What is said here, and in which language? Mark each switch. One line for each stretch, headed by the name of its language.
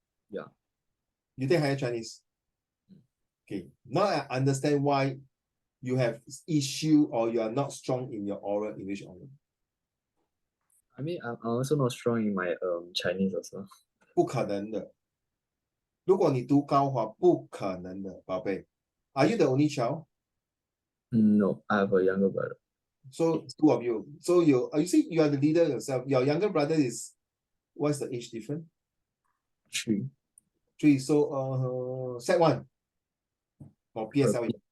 English: Yeah. You take higher Chinese? Okay. Now I understand why you have issue or you are not strong in your oral English oral. I mean, I'm also not strong in my Chinese also.
Chinese: 不可能的。如果你读高华，不可能的，宝贝。
English: Are you the only child? No, I have a younger brother. So two of you. So you see, you are the leader yourself. Your younger brother is, what's the age difference? 3. 3. So set 1 or PSL.